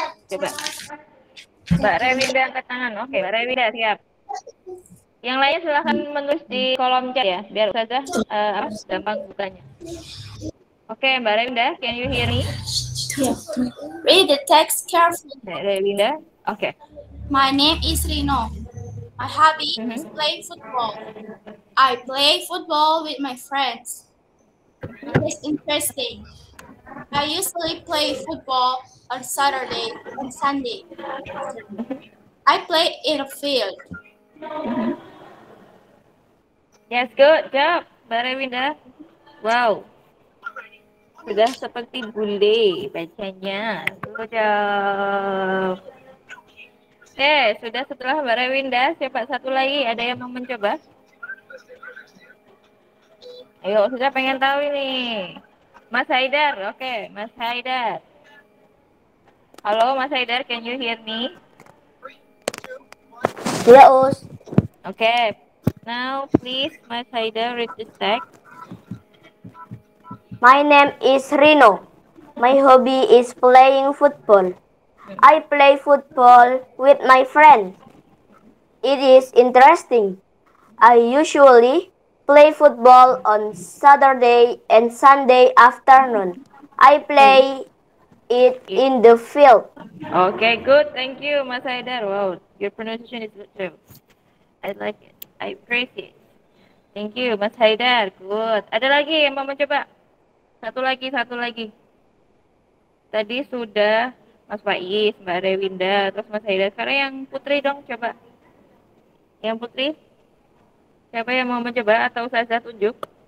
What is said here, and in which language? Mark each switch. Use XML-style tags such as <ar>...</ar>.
<id>Coba. Mbak Rewinda angkat tangan. Oke, Mbak Rewinda siap. Yang lainnya silahkan menulis di kolom chat ya, biar Ustazah gampang bukanya.</id> <en>Oke, Mbak Rewinda, can you hear me? Read the text carefully.</en> <id>Mbak Rewinda, oke.</id> <en>My name is Rino. My hobby is playing football. I play football with my friends. It is interesting. I usually play football on Saturday and Sunday. I play in a field. Yes, good job,</en> <id>Mbak Rewinda. Wow, sudah seperti bule bacanya.</id> <en>Good job.</en> <id>Oke, sudah setelah Mbak Rewinda, siapa satu lagi? Ada yang mau mencoba? Ayo, sudah pengen tahu ini. Mas Haidar, oke, Mas Haidar.</id> <en>Halo, Mas Haidar, can you hear me?</en> <id>Ya, Us.</id> <en>Okay, now please, Mas Haidar, read the text. My name is Rino. My hobby is playing football. I play football with my friends. It is interesting. I usually play football on Saturday and Sunday afternoon. I play it in the field. Okay, good. Thank you, Mas Haidar. Wow, your pronunciation is good too. I like it. I appreciate it. Thank you, Mas Haidar. Good.</en> <id>Ada lagi yang mau mencoba? Satu lagi. Tadi sudah Mas Faiz, Mbak Rewinda, terus Mas Haidar. Sekarang yang Putri dong, coba. Yang Putri? Siapa yang mau mencoba atau saya tunjuk?</id>